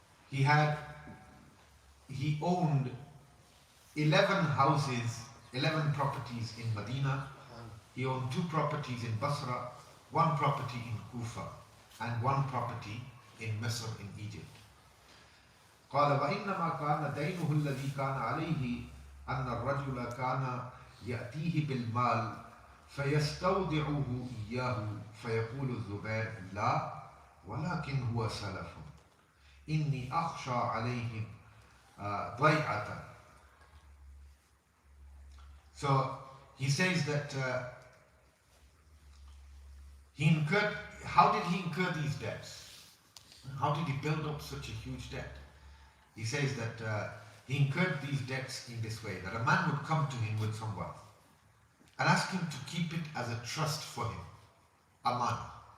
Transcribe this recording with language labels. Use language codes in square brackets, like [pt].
[en] He owned 11 houses, 11 properties in Medina. He owned 2 properties in Basra, 1 property in Kufa, and 1 property in Misr in Egypt. [ar] قال وإنما كان دينه الذي كان عليه أن الرجل كان يأتيه بالمال فيستودعه إياه فيقول الزبير لا ولكن هو سلف إني أخشى عليه ضيعة. [en] So he says that he incurred, how did he incur these debts? How did he build up such a huge debt? He says that he incurred these debts in this way, that a man would come to him with some wealth and ask him to keep it as a trust for him, amana.